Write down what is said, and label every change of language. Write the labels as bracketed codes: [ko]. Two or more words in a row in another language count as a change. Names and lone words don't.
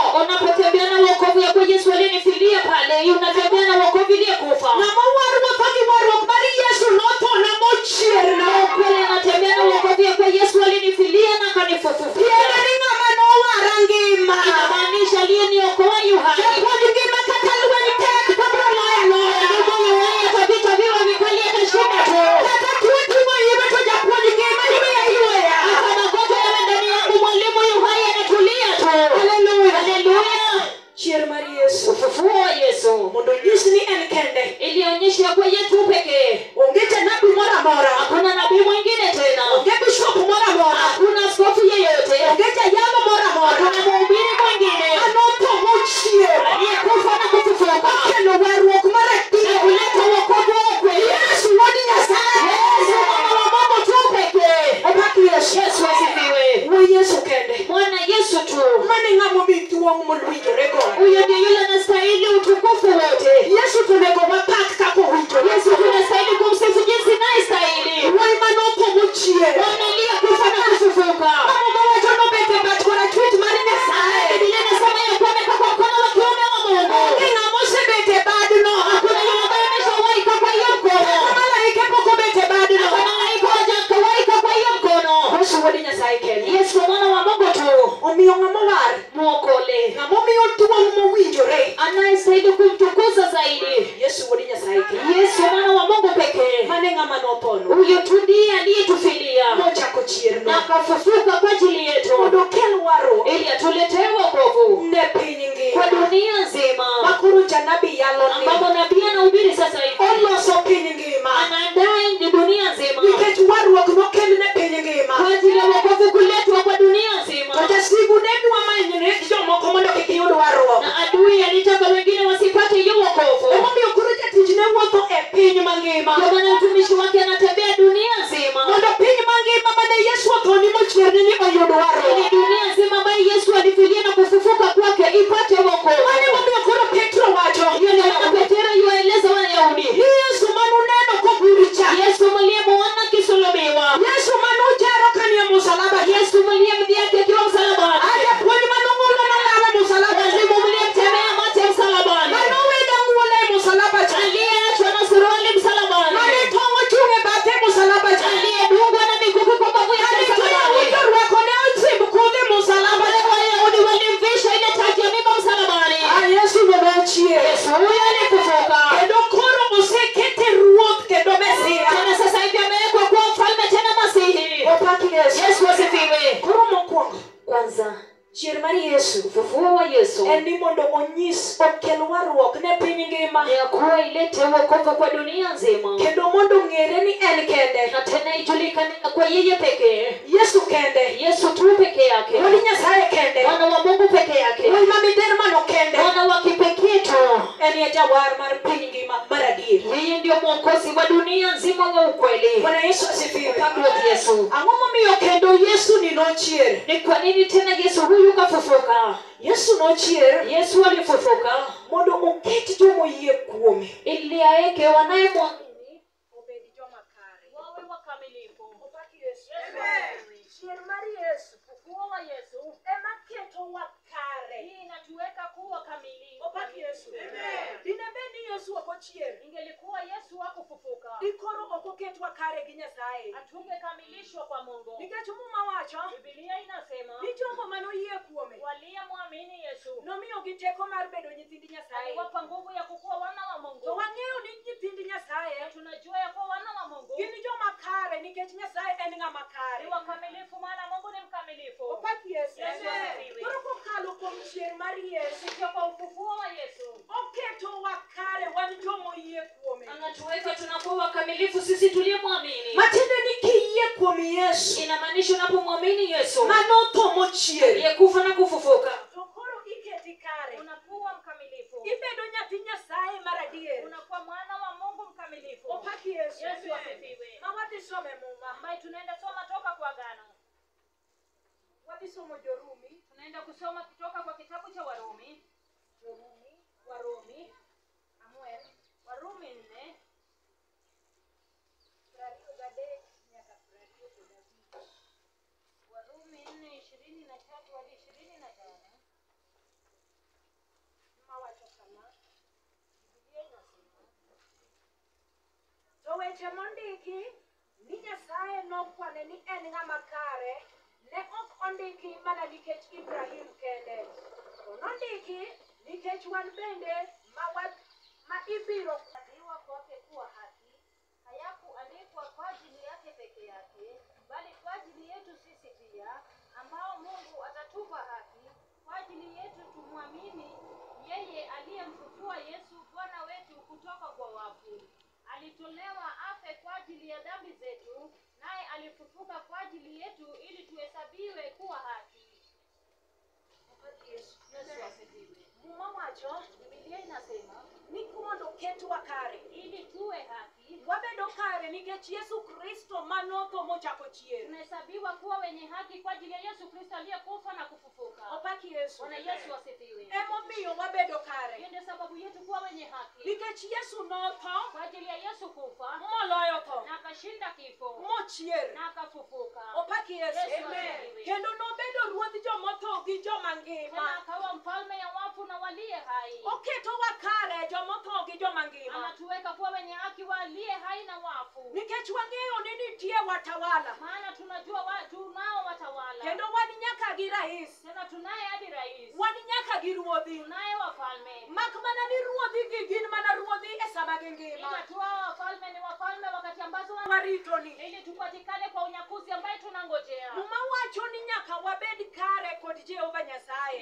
[sw] Unapotembea na wokovu ya kwa Yesu aliyenifilia pale, unatembea na wokovu iliyekufa. [luo] Ng'ama wuotho gi warruok mar Yesu nothona mochier na [sw] Kweli anatembea na wokovu ya kwa Yesu aliyenifilia na akanifufua. [luo] Tiende ni ng'ama nowara ngima. [sw] Inamaanisha aliyeniokoa yu hai. [luo] Japuonj ngima kata lweny tek to biro loyo loya. [sw] Moyo wake kabisa viwa vikali atashinda tu. [luo] Kata tuo timo iwe to japuonj ngima yweya yweya. [sw] Hata magonjwa yawe ndani yangu, mwalimu yu hai anatulia tu. Haleluya. Haleluya. [luo] Chier mar Yesu. [sw] Ufufuo wa Yesu [luo] Mondo nyis ni en kende. [sw] ilionyesha kwa yetu pekee. [luo] Onge janabi moro amora. [sw] Hakuna nabii mwingine tena. [luo] Onge bishop moro amora. [sw] Hakuna askofu yeyote. [luo] Onge jayalo moro amora. [sw] Hakuna mhubiri mwingine [luo] Anotho mochier. [sw] aliyekufa na kufufuka. [luo] Okelo warruok mar adier. [sw] Kuleta wokovu wa kweli. [luo] Yesu wuod Nyasaye. [sw] Yesu mwana wa Mungu tu pekee. [luo] Obaki Yesu. [sw] Yesu asifiwe. [luo] Wuo Yesu kende. [sw] Mwana Yesu tu. [luo] Mane ng'ama omi duong' mowinjore go. [sw] Huyo ndiye yule anastahili utukufu wote. [luo] Yesu to onego wapak kaka owinjore. [sw] Yesu tunastahili kumsifu jinsi naye stahili. [luo] Wuoyi manotho mochier. [sw] Mwana aliyekufa na kufufuka. [luo] Ng'ama mawacho nobet e bat korachwich mar Nyasaye. [sw] Biblia inasema ya kuwa amekaa kwa mkono wa kiume wa Mungu. [luo] Onge ng'ama osebet e badno. [sw] Hakuna yule ambaye ameshawahi kaa kwa hiyo mkono. [luo] Malaike pok obet e badno. [sw] Hata malaika hawajawahi kaa kwa hiyo mkono. [luo] Yesu wuod Nyasaye kende. [sw] Yesu mwana wa Mungu tu. [luo] Omiyo ng'ama war. [sw] Mwokole. [luo] Ng'ama omiyo duong' mowinjore. [sw] Anayestahili kumtukuza zaidi. [luo] Yesu wuod Nyasaye kende. [sw] Yesu mwana wa Mungu pekee. [luo] Mane ng'ama nothono. [sw] Huyo tu ndiye aliyetufilia [luo] Nochako chierno. [sw] na akafufuka kwa ajili yetu [luo] Mondo okel warruok [sw] ili atuletee wokovu [luo] ne piny [sw] kwa [luo] ngima. [sw] dunia nzima, [luo] Makoro janabi yalo ni. [sw] ambapo nabii anahubiri sasa hivi. [luo] Oloso piny ngima. [sw] Anaandaa ni dunia nzima [luo] Nikech warruok nokel ne piny ngima. [sw] kwa ajili ya wokovu kuletwa kwa dunia nzima, [luo] To jasigu ne dwa manyne jomoko mondo kik yud warruok. [sw] na adui alitaka wengine wasipate hiyo wokovu. [luo] Emomiyo koro jatich ne wuotho e piny mangima. [sw] Ndio maana mtumishi wake anatembea dunia nzima [luo] Mondo piny mangima mane Yesu othoni mochier ni oyud warruok. [sw] ili dunia nzima ambayo Yesu alifilia na kufufuka kwake ipate wokovu. [luo] Mane momiyo koro Petro wacho. [sw] Hiyo ndio maana Petero yuwaeleza Wayahudi, [luo] Ni Yesu manuneno kogurcha. [sw] Yesu mliyemuona akisulubiwa, [luo] Yesu manujaro kanie msalaba. [sw] Yesu mliyemdhihaki akiwa msalabani, [luo] Japuonj manung'ulo nolala msalaba. [sw] mwalimu mliyemtemea mate msalabani, [luo] Manoweda ng'ulo e msalaba cha. [sw] aliyeachwa na suruali msalabani, [luo] Mane tong'o chung' e bathe msalaba cha. [sw] aliyedungwa na mikuki kwa mbavu yake msalabani, [luo] Orwako ne osimb kudhi msalaba. [sw] wale Wayahudi walimvisha ile taji ya miba msalabani. [luo] Yesu nochier. [sw] Yesu huyo alikufuka, [luo] Kendo koro osekete ruoth kendo Mesia. [sw] tena sasa hivi amewekwa kuwa mfalme tena Masihi. [luo] Opaki Yesu. [sw] Yesu asifiwe. [luo] Koro mokwongo [sw] Kwanza [luo] chier mar Yesu [sw] ufufuo wa Yesu [luo] en ni mondo onyis okel warruok ne piny ngima. [sw] ni ya kuwa ilete wokovu kwa dunia nzima, [luo] Kendo mondo ng'ere ni en kende. [sw] na tena ijulikane kwa yeye pekee. [luo] Yesu kende. [sw] Yesu tu peke yake, [luo] Wuod Nyasaye kende. [sw] mwana wa Mungu peke yake, [luo] Wuoyi ma midermano kende. [sw] mwana wa kipekee tu. [luo] En ye jawar mar piny ngima mar adier. [sw] Yeye ndio mwokozi wa dunia nzima wa ukweli. Bwana Yesu asifiwe. [luo] Takro Yesu. Ang'o momiyo kendo Yesu ni nochier? [sw] Ni kwa nini tena Yesu huyu kafufuka? [luo] Yesu nochier [sw] Yesu alifufuka [luo] mondo oket jomo yie kuome [sw] ili aeke wanayemwamini [luo] obed joma kare. [sw] wawe wakamilifu. [luo] Opaki Yesu. Amen. Chier mar Yesu [sw] Ufufuo wa Yesu [luo] ema ketowa kare. [sw] hii inatuweka kuwa kamilifu. [luo] Opaki Yesu. Dinebe ni Yesu ok ochier, [sw] Ingelikuwa Yesu hakufufuka, [luo] dikoro ok oketwa kare gi Nyasaye. [sw] hatungekamilishwa kwa Mungu. [luo] Nikech Muma wacho [sw] Biblia inasema [luo] ni jogo manoyie kuome [sw] waliyemwamini Yesu [luo] nomiyogi teko mar bedo nyithind Nyasaye. [sw] aliwapa nguvu ya kukuwa wana wa [luo] To [sw] Mungu. [luo] wang'eyo ni nyithind Nyasaye [sw] Na tunajua ya kuwa wana wa Mungu [luo] gin joma kare nikech Nyasaye en ng'ama ni kare. [sw] wakamilifu, maana Mungu ni mkamilifu. [luo] Opaki Yesu. [sw] Yesu asifiwe. [luo] Koro kokalo kuom chier mar Yesu [sw] Kupitia kwa ufufuo wa Yesu [luo] oketowa kare wan jomoyie kuome. [sw] anatuweka tunakuwa wakamilifu sisi tuliyemwamini. [luo] Matiende ni kiyie kuom Yesu [sw] Inamaanisha unapomwamini Yesu [luo] manotho mochier [sw] aliyekufa na kufufuka, [luo] to koro iketi kare, [sw] unakuwa mkamilifu, [luo] ibedo nyathi Nyasaye mar adier. [sw] unakuwa mwana wa Mungu mkamilifu. [luo] Opaki Yesu. [sw] Yesu asifiwe. [luo] Ma wadhi some Muma, [sw] Ambaye tunaenda soma toka kwa Agano. [luo] wadhi somo Jorumi, [sw] Tunaenda kusoma kutoka kwa kitabu cha Warumi. Warumi [luo] ang'wen, [sw] Warumi 4 [luo] 23 nyaka 25. [sw] Warumi 4:23 hadi 25. [luo] Mawacho kama, [sw] Biblia inasema [luo] to weche mondiki ni Nyasaye nokwane ni en ng'ama kare ne ok ondiki mana nikech Ibrahim kende, to nondiki nikech wan bende ma ibiro [sw] kuhesabiwa kwake kuwa haki hayakuandikwa kwa ajili yake peke yake, bali kwa ajili yetu sisi pia, ambao Mungu atatupa haki kwa ajili yetu tumwamini yeye aliyemfufua Yesu Bwana wetu kutoka kwa wafu. Alitolewa afe kwa ajili ya dhambi zetu, naye alifufuka kwa ajili yetu ili tuhesabiwe kuwa haki. Yesu. Yesu asifiwe. [luo] Muma wacho [sw] Biblia inasema [luo] ni mondo ketwa kare, [sw] ili tuwe haki, [luo] wabedo kare nikech Yesu Kristo manotho mochako chier. [sw] tunahesabiwa kuwa wenye haki kwa ajili ya Yesu Kristo aliyekufa na kufufuka. [luo] Opaki Yesu. [sw] Bwana Yesu asifiwe. [luo] Emomiyo wabedo kare [sw] Hiyo ndio sababu yetu kuwa wenye haki, [luo] nikech Yesu notho [sw] kwa ajili ya Yesu kufa [luo] moloyo tho [sw] na akashinda kifo [luo] mochier. [sw] na akafufuka. [luo] Opaki Yesu. [sw] Yesu asifiwe. [luo] Kendo nobedo ruodh jomotho gi joma [sw] Tena [luo] ngima. [sw] akawa mfalme ya wafu na waliye hai. [luo] Oketowa kare jomotho gi joma ngima [sw] Anatuweka kuwa wenye haki waliye hai na wafu, [luo] nikech wang'eyo ni nitie watawala [sw] maana tunajua tunao watawala, [luo] kendo wan nyaka gi rais, [sw] tena tunaye hadi rais, [luo] wan nyaka gi ruodhi, [sw] tunaye wafalme. [luo] mak mana ni ruodhi gi gin mana ruodhi e sama gingima. [sw] Ila tu hao wafalme ni wafalme wakati ambazo Waritoni ili tupatikane kwa unyakuzi ambaye tunangojea. [luo] Muma wacho ni nyaka wabed kare kod Jehova Nyasaye,